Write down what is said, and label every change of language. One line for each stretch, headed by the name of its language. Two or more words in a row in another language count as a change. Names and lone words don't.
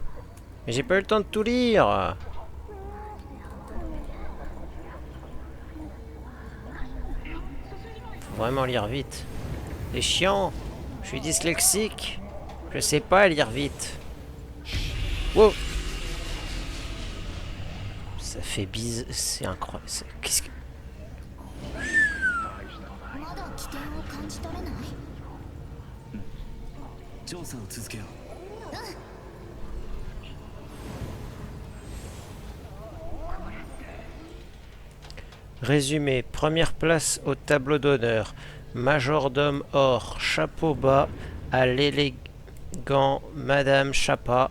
French: Mais j'ai pas eu le temps de tout lire. Faut vraiment lire vite. C'est chiant. Je suis dyslexique. Je sais pas lire vite. Wow. Ça fait bise. C'est incroyable. Qu'est-ce que...
Japanese: まだ危険を感じ取れない？調査を続けよう。
French: Résumé, première place au tableau d'honneur. Majordome or, chapeau bas à l'élégant Madame Chapa.